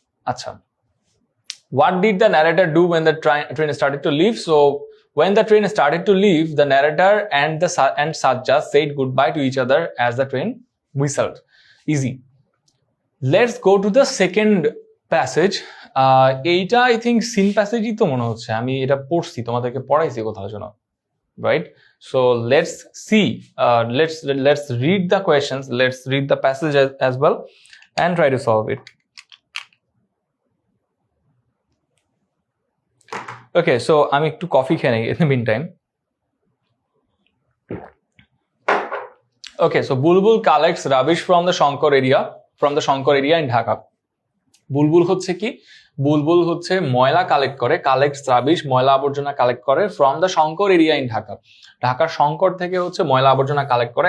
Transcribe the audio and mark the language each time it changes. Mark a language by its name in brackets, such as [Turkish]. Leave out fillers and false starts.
[English] আচ্ছা, what did the narrator do when the train started to leave? So when the train started to leave, the narrator and Sajjad said goodbye to each other as the train whistled. Easy. Let's go to the second passage. [Bangla] এইটা I think scene প্যাসেজই তো মনে হচ্ছে, আমি এটা পড়ছি, তোমাদেরকে পড়াইছি কোথাও যেন, right? [English] So let's see, let's read the questions, let's read the passage as well and try to solve it. [Bangla] Okay, so আমি একটু কফি খেয়ে নেই [English] in the meantime. Okay, so Bulbul collects rubbish from the Shankar area in Dhaka. [Bangla] বুলবুল হচ্ছে কি, বুলবুল হচ্ছে ময়লা collect করে, collects rubbish, ময়লা আবর্জনা কালেক্ট করে [English] from the Shankar area in Dhaka, [Bangla] ঢাকার শঙ্কর থেকে হচ্ছে ময়লা আবর্জনা কালেক্ট করে।